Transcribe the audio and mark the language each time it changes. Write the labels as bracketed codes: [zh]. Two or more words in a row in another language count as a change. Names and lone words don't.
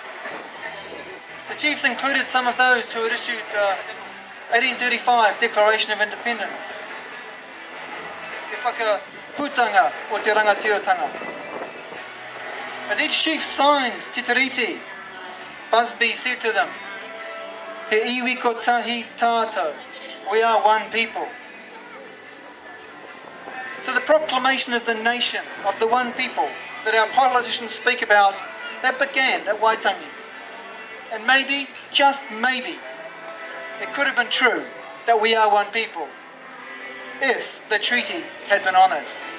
[en] The chiefs included some of those who had issued 1835 Declaration of Independence, Te Whakaputanga o Te Rangatiratanga. As each chief signed Te Treaty, Busby said to them, [mi] He iwi ko tahi tātou, [en] we are one people. So the proclamation of the nation, of the one people that our politicians speak about, that began at Waitangi. And maybe, just maybe, it could have been true that we are one people if the treaty had been honoured.